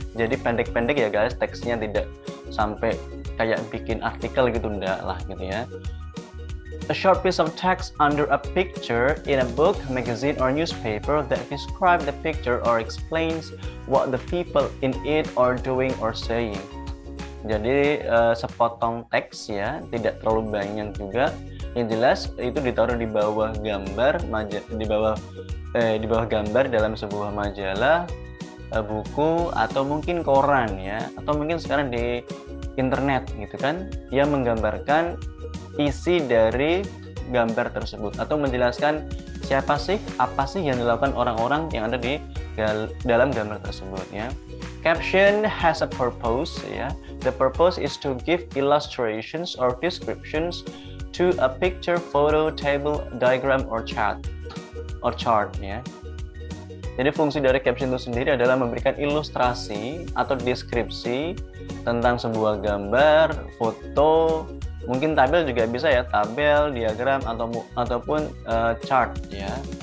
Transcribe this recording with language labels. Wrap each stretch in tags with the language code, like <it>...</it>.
<id>Jadi pendek-pendek ya guys, teksnya tidak sampai kayak bikin artikel gitu, enggak lah gitu ya.</id> <en>A short piece of text under a picture in a book, magazine, or newspaper that describe the picture or explains what the people in it are doing or saying.</en> <id>Jadi sepotong teks ya, tidak terlalu banyak juga. Yang jelas itu ditaruh di bawah gambar, di bawah gambar dalam sebuah majalah, buku, atau mungkin koran ya, atau mungkin sekarang di internet gitu kan, yang menggambarkan isi dari gambar tersebut atau menjelaskan siapa sih, apa sih yang dilakukan orang-orang yang ada di dalam gambar tersebut ya.</id> <en>Caption has a purpose, ya. The purpose is to give illustrations or descriptions to a picture, photo, table, diagram, or chart, ya.</en> <id>Jadi fungsi dari caption itu sendiri adalah memberikan ilustrasi atau deskripsi tentang sebuah gambar, foto, mungkin tabel juga bisa ya, tabel, diagram, ataupun chart, ya.</id>